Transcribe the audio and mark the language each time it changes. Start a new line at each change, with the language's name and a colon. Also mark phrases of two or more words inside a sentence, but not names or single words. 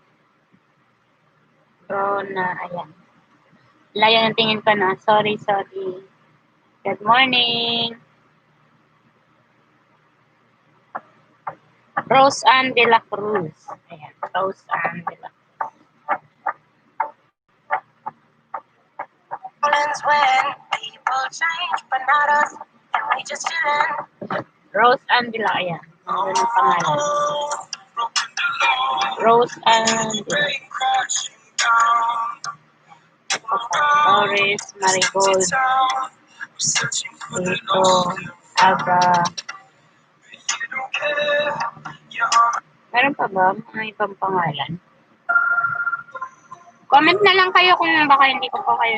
Filipino: Rona, ayan. Layo ng tingin ko na. Sorry.
English: Good morning. Rose Ann de la Cruz. Ayan. Rose Ann de la Cruz. When people change, but not us, and we just chillin'.
Filipino: Rose Ann de la, ayan. Ano ng pangalan? Rose Ann de la Oris, Marigold, Lito, Aba. Meron pa ba mga ibang pangalan? Comment na lang kayo kung baka hindi ko pa kayo